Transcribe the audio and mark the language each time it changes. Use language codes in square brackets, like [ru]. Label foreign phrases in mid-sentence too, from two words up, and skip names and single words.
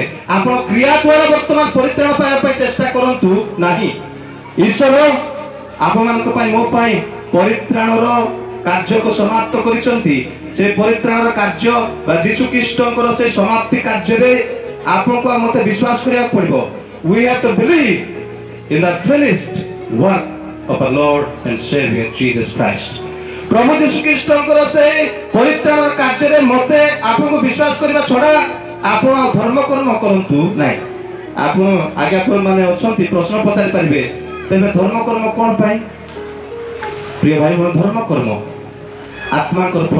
[or] ଆପଣ କ୍ରିୟା ଦ୍ୱାରା ବର୍ତ୍ତମାନ ପରିତ୍ରାଣ ପାଇବା ପାଇଁ ଚେଷ୍ଟା କରନ୍ତୁ ନାହିଁ। ଈଶ୍ୱର ଆପଣମାନଙ୍କ ପାଇଁ ମୋ ପାଇଁ ପରିତ୍ରାଣର କାର୍ଯ୍ୟକୁ ସମାପ୍ତ କରିଛନ୍ତି। ସେ ପରିତ୍ରାଣର କାର୍ଯ୍ୟ ବା ଯୀଶୁ ଖ୍ରୀଷ୍ଟଙ୍କର ସେ ସମାପ୍ତି କାର୍ଯ୍ୟରେ ଆପଣଙ୍କୁ ଆଉ ମୋତେ ବିଶ୍ୱାସ କରିବାକୁ ପଡ଼ିବ। [en] We have to believe in the finished work of our Lord and Savior Jesus Christ. [or] ପ୍ରଭୁ ଯୀଶୁ ଖ୍ରୀଷ୍ଟଙ୍କର ସେ ପରିତ୍ରାଣର କାର୍ଯ୍ୟରେ ମୋତେ ଆପଣଙ୍କୁ ବିଶ୍ୱାସ କରିବା ଛଡ଼ା ଆପଣ ଆଉ ଧର୍ମ କର୍ମ କରନ୍ତୁ ନାହିଁ। ଆପଣ ଆଜ୍ଞାମାନେ ଅଛନ୍ତି, ପ୍ରଶ୍ନ ପଚାରି ପାରିବେ, ତେବେ ଧର୍ମ କର୍ମ କ'ଣ ପାଇଁ? ପ୍ରିୟ ଭାଇ ଭଉଣୀ, ଧର୍ମ କର୍ମ ଆତ୍ମାଙ୍କର ଫଳ।